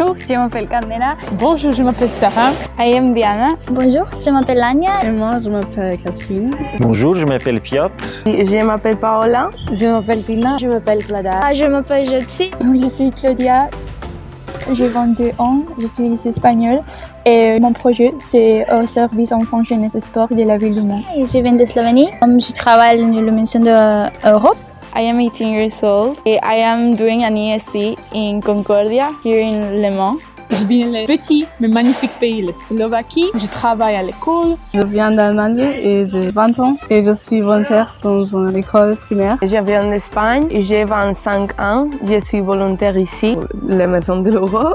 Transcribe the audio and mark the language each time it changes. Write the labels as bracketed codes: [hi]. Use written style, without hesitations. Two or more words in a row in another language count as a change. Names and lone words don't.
[fr] Je m'appelle Candela. Bonjour, je m'appelle Sarah. [en] I am Diana. [fr] Bonjour, je m'appelle Anya. Et moi, je m'appelle Catherine. Bonjour, je m'appelle Piotr. Je m'appelle Paola. Je m'appelle Tina. Je m'appelle Clara. Je m'appelle Jotsi. Je suis Claudia. J'ai 22 ans, je suis espagnole et mon projet c'est au service enfants, jeunesse et sport de la ville du Mans. Je viens de Slovénie. Je travaille dans le mission d'Europe. [en] I am 18 years old. I am doing an ESC in Concordia, here in Le Mans. [fr] Je viens du petit mais magnifique pays, la Slovaquie. Je travaille à l'école. Je viens d'Allemagne et j'ai 20 ans et je suis volontaire dans une école primaire. Je viens d'Espagne, j'ai 25 ans, je suis volontaire ici, la Maison de l'Europe.